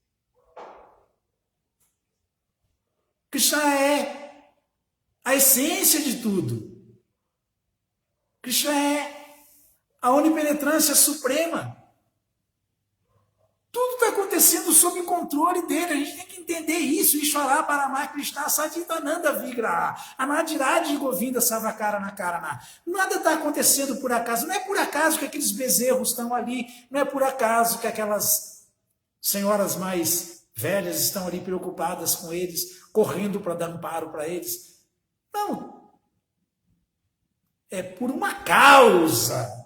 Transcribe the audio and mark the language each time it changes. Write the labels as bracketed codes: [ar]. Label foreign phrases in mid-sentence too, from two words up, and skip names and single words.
[pt] Krishna é a essência de tudo. Krishna é a onipenetrância suprema. Tudo está acontecendo sob o controle dele. A gente tem que entender isso. [sa] Ishvara Parama Krishna Satitananda Vigraha. A Nadirade Govinda Savakara Nakarana. [pt] Nada está acontecendo por acaso. Não é por acaso que aqueles bezerros estão ali. Não é por acaso que aquelas senhoras mais velhas estão ali preocupadas com eles, correndo para dar amparo para eles. Não. é por uma causa.